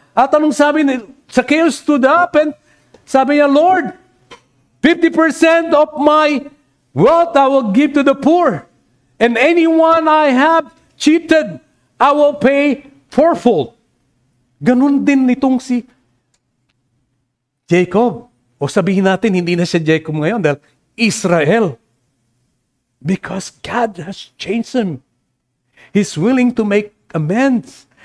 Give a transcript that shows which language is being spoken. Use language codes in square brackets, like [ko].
[tl] At anong sabi ni Zacchaeus? [en] Stood up and [tl] sabi niya, [en] "Lord, 50% of my wealth I will give to the poor, and anyone I have cheated, I will pay fourfold." [tl] Ganun din nitong si Jacob. O sabihin natin, hindi na siya Jacob ngayon dahil Israel. [en] Because God has changed him. He's willing to make amends.